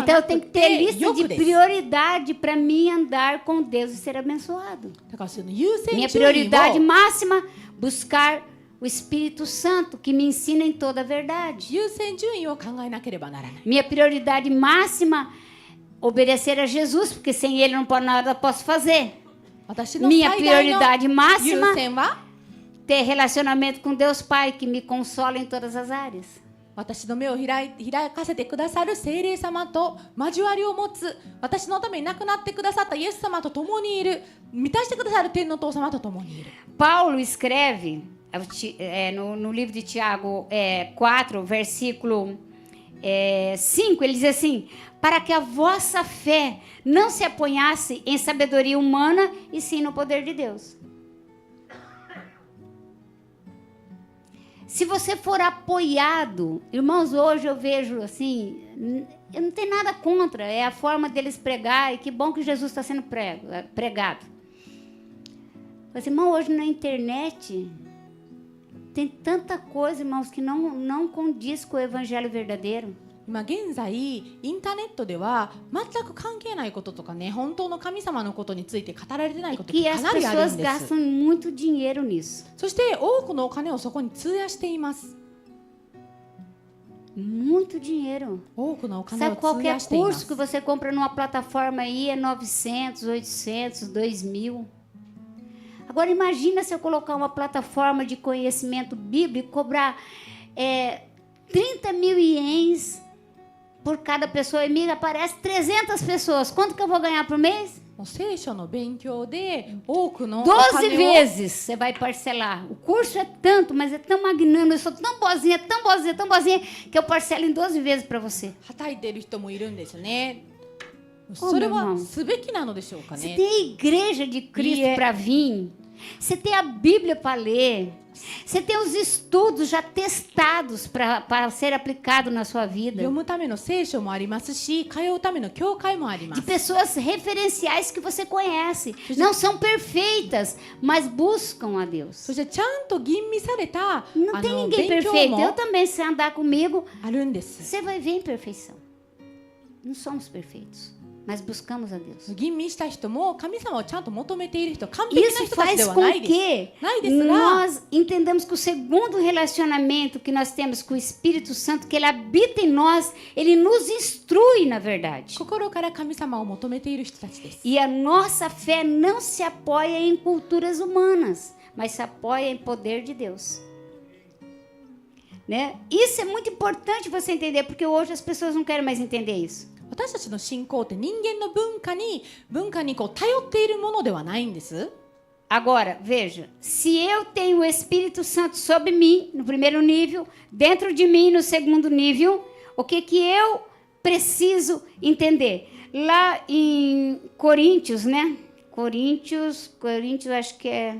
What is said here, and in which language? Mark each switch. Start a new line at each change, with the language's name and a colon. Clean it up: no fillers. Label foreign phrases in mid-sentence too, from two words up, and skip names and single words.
Portuguese: Então
Japanese: な
Portuguese: eu tenho
Japanese: く
Portuguese: que ter
Japanese: て
Portuguese: lista
Japanese: 欲
Portuguese: de
Japanese: です。
Portuguese: prioridade para mim andar com Deus e ser abençoado.
Japanese: だからその優先
Portuguese: Minha
Japanese: 順位
Portuguese: prioridade
Japanese: を
Portuguese: máxima, buscar o Espírito Santo que me ensina em toda a verdade.
Japanese: 優先順位を考えなければならない。
Portuguese: Minha prioridade máxima, obedecer a Jesus, porque sem Ele não pode nada posso fazer.
Japanese: 私の
Portuguese: Minha
Japanese: 最大の
Portuguese: prioridade
Japanese: 優
Portuguese: máxima,
Japanese: 先は
Portuguese: ter relacionamento com Deus Pai, que me consola em todas as áreas.
Japanese: 私の目を開かせてくださる聖霊様と交わりを持つ私のために亡くなってくださったイエス様と共にいる満たしてくださる天の父様と共にいる
Portuguese: Paulo escreve no livro de Tiago 4, versículo 5, ele diz assim: para que a vossa fé não se apoiasse em sabedoria humana e sim no poder de Deus. Se você for apoiado, irmãos, hoje eu vejo assim, eu não tenho nada contra, é a forma deles pregar, e que bom que Jesus está sendo pregado. Mas, irmão, hoje na internet tem tanta coisa, irmãos, que não condiz com o evangelho verdadeiro.
Japanese: 今現在インターネットでは全く関係ないこととかね本当の神様のことについて語られてないことが
Portuguese: Que
Japanese: か
Portuguese: as
Japanese: なりある
Portuguese: pessoas
Japanese: んです
Portuguese: gastam muito dinheiro nisso.
Japanese: そして多くのお金をそこに費やしています
Portuguese: Muito dinheiro.
Japanese: 多くのお金を
Portuguese: Sabe,
Japanese: 費や
Portuguese: qualquer
Japanese: していま
Portuguese: curso
Japanese: す
Portuguese: que você compra numa plataforma aí é 900, 800, 2.000. Agora imagina se eu colocar uma plataforma de conhecimento bíblico e cobrar 30 mil ienes por cada pessoa. E me aparece 300 pessoas. Quanto que eu vou ganhar por mês?
Japanese: もう聖書の勉強で多くのお
Portuguese: 12
Japanese: 金を
Portuguese: vezes você vai parcelar. O curso é tanto, mas é tão magnânimo. Eu sou tão boazinha, que eu parcelo em 12 vezes para você.
Japanese: はたいている人もいるんですね。
Portuguese: Oh,
Japanese: それ
Portuguese: meu
Japanese: は
Portuguese: irmão.
Japanese: すべきなのでしょうか
Portuguese: Você
Japanese: ね。
Portuguese: tem a igreja de Cristo E é- para vir. Você tem a Bíblia para ler. Você tem os estudos já testados para ser aplicado na sua vida.
Japanese: 読むための聖書もありますし、通うための教会もありま
Portuguese: De
Japanese: す。
Portuguese: pessoas referenciais que você conhece. Não são perfeitas, mas buscam a Deus.
Japanese: そしてちゃんと吟味された
Portuguese: Não tem ninguém
Japanese: 勉強
Portuguese: perfeito. Eu
Japanese: も
Portuguese: também, se andar comigo,
Japanese: あるんです。
Portuguese: você vai ver imperfeição. Não somos perfeitos, mas buscamos a Deus.
Japanese: 吟味した人も神様をちゃんと求めている人、完璧な
Portuguese: Isso
Japanese: 人たちで
Portuguese: faz
Japanese: は
Portuguese: com
Japanese: ないです。
Portuguese: que
Japanese: ないですが、
Portuguese: nós entendamos que o segundo relacionamento que nós temos com o Espírito Santo, que ele habita em nós, ele nos instrui na verdade.
Japanese: 心から神様を求めている人たちです。
Portuguese: E a nossa fé não se apoia em culturas humanas, mas se apoia em poder de Deus. Né? Isso é muito importante você entender, porque hoje as pessoas não querem mais entender isso.
Japanese: 私たちの信仰って人間の文化にこう頼っているものではないんです。
Portuguese: Agora, veja, se eu tenho o Espírito Santo sobre mim, no primeiro nível, dentro de mim, no segundo nível, o que eu preciso entender? Lá em Coríntios, né? Coríntios, acho que é...